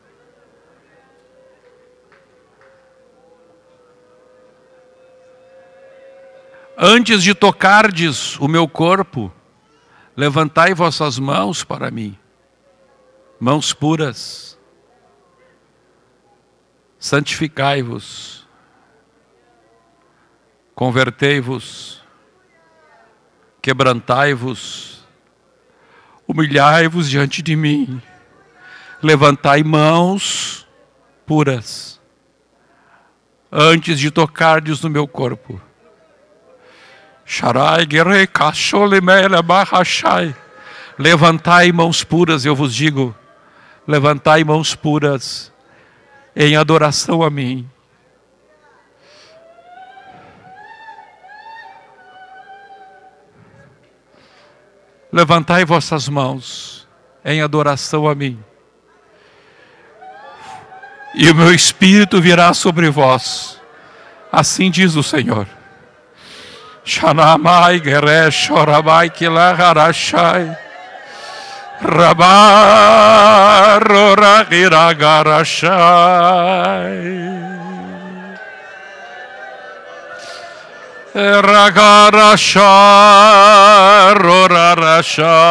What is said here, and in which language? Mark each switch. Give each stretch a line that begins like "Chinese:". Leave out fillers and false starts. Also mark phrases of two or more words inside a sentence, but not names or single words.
Portuguese: Antes de tocardes o meu corpo, levantai vossas mãos para mim, mãos puras. Santificai-vos, convertei-vos, quebrantai-vos, humilhai-vos diante de mim, levantai mãos puras, antes de tocardes no meu corpo. Levantai mãos puras, eu vos digo, levantai mãos puras, em adoração a mim. Levantai vossas mãos em adoração a mim, e o meu Espírito virá sobre vós, assim diz o Senhor. Shanamai geresh orabai kilaharashai rabaroragiragarashai ragarashai rorarashai